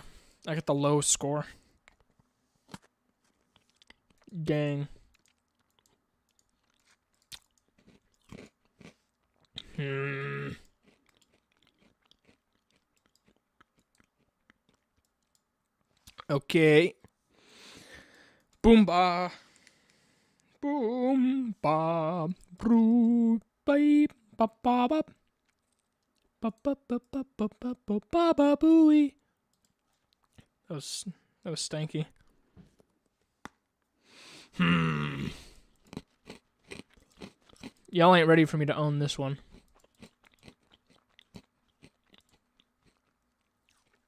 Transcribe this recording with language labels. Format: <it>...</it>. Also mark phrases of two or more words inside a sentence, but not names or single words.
<en>I got the low score. Dang. Okay. Boom ba. Boom ba. Broo ba ba ba ba. Ba ba ba ba ba ba ba ba ba booey. That was stanky. Y'all ain't ready for me to own this one.</en>